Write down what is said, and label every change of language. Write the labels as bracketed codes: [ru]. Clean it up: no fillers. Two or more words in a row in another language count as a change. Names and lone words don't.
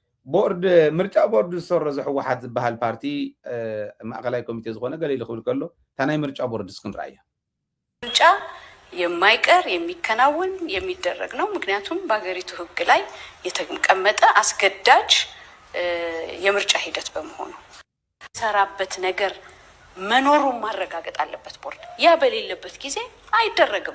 [ti] ቦርድ ምርጫ ቦርድ ዝሰርዞ ሕወሓት ዝበሃል ፓርቲ ማእከላይ ኮሚቴ ዝኾነ ገሊሉ ክብል ከሎ ታናይ ምርጫ ቦርድ እስክንራእያ [am] ምርጫ የማይቀር የሚከናወን የሚደረግ ነው። ምክንያቱም በሀገሪቱ ሕግ ላይ የተቀመጠ አስገዳጅ የምርጫ ሂደት በመሆኑ ሰራበት ነገር መኖሩን ማረጋገጥ አለበት ቦርድ። ያ በሌለበት ጊዜ አይደረግም።